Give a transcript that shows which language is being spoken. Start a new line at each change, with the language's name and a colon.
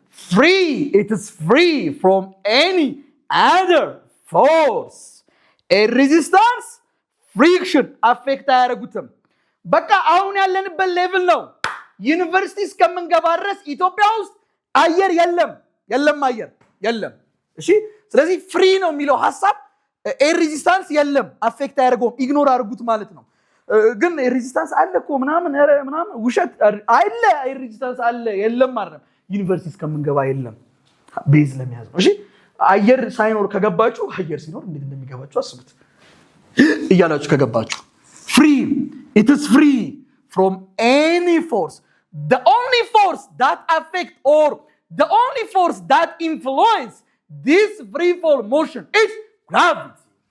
English: Free, it is free from any other force. A resistance, friction affect
Amharic: አያደርጉትም። በቃ አሁን ያለንበት ሌቭል ነው። ዩኒቨርሲቲ እስከምንገባ ድረስ ኢትዮጵያ ውስጥ አየር የለም አየር የለም። እሺ ስለዚህ ፍሪ ነው የሚለው ሐሳብ ኤር ሬዚስታንስ የለም፣ አፌክት አያደርገውም፣ ኢግኖር አድርጉት ማለት ነው። ግን ኤር ሬዚስታንስ አለ እኮ ምናምን ውሸት አለ። ኤር ሬዚስታንስ አለ የለም አይደለም። ዩኒቨርሲቲ እስከምንገባ የለም፣ ቤዝ ለሚያዝ ነው። እሺ አየር ሳይኖር ከገባችሁ አየር ሲኖር እንዴት እንደሚገባችሁ አስቡት እያላችሁ ከገባችሁ
English: free, it is free from any force. The only force that affect or the only force that influence this free fall motion is gravity.